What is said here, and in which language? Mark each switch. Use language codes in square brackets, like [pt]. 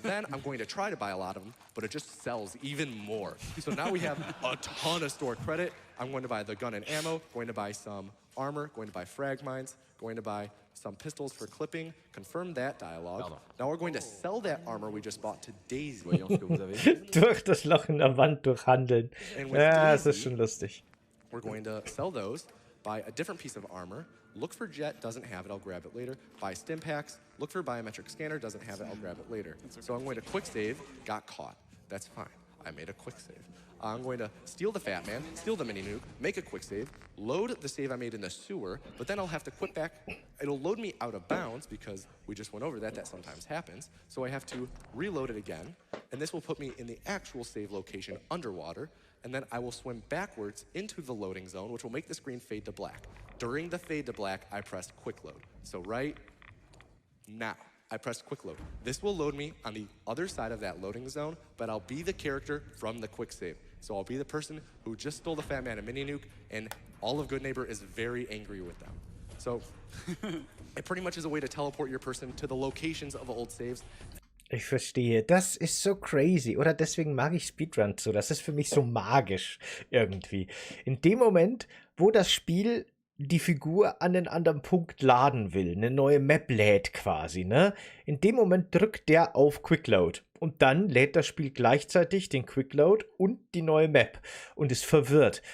[en] Then I'm going to try to buy a lot of them, but it just sells even more. So now we have a ton of store credit. I'm going to buy the gun and ammo, going to buy some armor, going to buy frag mines, going to buy some pistols for clipping, confirm that dialogue. Now we're going to sell that armor we just bought to Daisy. [de] Durch das Loch in der Wand durchhandeln. Ja, das ist schon lustig. [en] We're going to sell those, buy a different piece of armor, look for jet, doesn't have it, I'll grab it later. Buy stim packs, look for biometric scanner, doesn't have it, I'll grab it later. So I'm going to quick save, got caught. That's fine, I made a quick save. I'm going to steal the Fat Man, steal the mini nuke, make a quick save, load the save I made in the sewer, but then I'll have to quit back. It'll load me out of bounds because we just went over that, that sometimes happens. So I have to reload it again, and this will put me in the actual save location underwater, and then I will swim backwards into the loading zone, which will make the screen fade to black. During the fade to black, I pressed quick load. So right now, I pressed quick load. This will load me on the other side of that loading zone, but I'll be the character from the quick save. So I'll be the person who just stole the Fat Man and mini nuke, and all of Good Neighbor is very angry with them. So it pretty much is a way to teleport your person to the locations of old saves. [de] Ich verstehe. Das ist so crazy. Oder deswegen mag ich Speedruns so. Das ist für mich so magisch irgendwie. In dem Moment, wo das Spiel die Figur an einen anderen Punkt laden will, eine neue Map lädt quasi, ne? In dem Moment drückt der auf Quickload. Und dann lädt das Spiel gleichzeitig den Quickload und die neue Map und ist verwirrt.